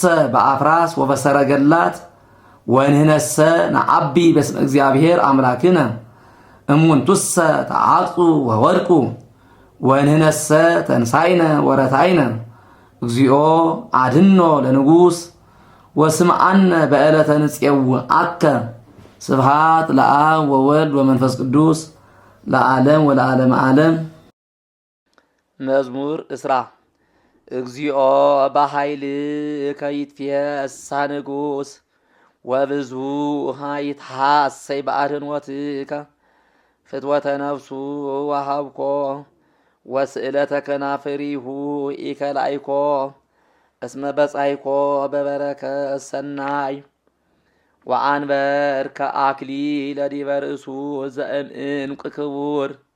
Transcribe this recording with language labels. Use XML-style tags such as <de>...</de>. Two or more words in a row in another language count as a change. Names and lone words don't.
<gez>በአፍራስ ወበሰረገላት ወንህነሰ ነዐቢ በስመ እግዚአብሔር አምላክነ እሙንቱሰ ተዓጽኡ ወወድቁ ወንህነሰ ተንሳይነ ወረታይነ እግዚኦ አድኅኖ ለንጉሥ ወስምዓነ በዕለተ ንፄውዐከ ስብሐት ለአብ ወወልድ ወመንፈስ ቅዱስ ለዓለም ወለዓለመ ዓለም። መዝሙር 10 እግዚኦ በኃይልከ ይትፌሳህ ንጉሥ ወብዙኃ ይትሐሰይ በአድኅኖትከ ፍትወተ ነፍሱ ወሃብኮ ወስእለተ ከናፍሪሁ ኢከላይኮ እስመ በጻይኮ በበረከት ሰናይ ወአንበርከ አክሊለ ዲበ ርእሱ ዘእምዕንቁ ክቡር</gez>